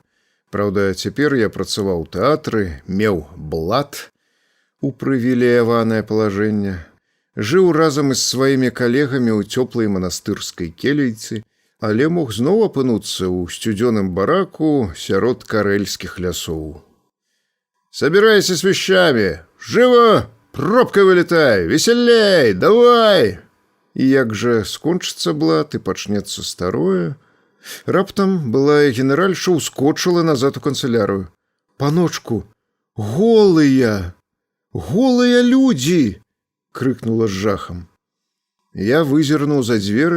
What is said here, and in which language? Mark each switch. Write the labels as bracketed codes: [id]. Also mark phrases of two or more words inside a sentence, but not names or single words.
[be] Праўда, цяпер я працаваў у тэатры, меў блат у прывілеяванае палажэнне, жыў разам з сваімі калегамі ў цёплай манастырскай келейцы, але мог зноў апынуцца ў сцюдзёным бараку сярод карэльскіх лясоў. [ru] «Собирайся с вещами! Живо! Пробкой вылетай! Веселей! Давай!» [be] І як жа скончыцца блат і пачнецца старое, раптам былая генеральша ўскочыла назад у канцылярыю. «Паночку, голыя! Голыя людзі!» — крыкнула з жахам. Я вызірнуў за дзверы.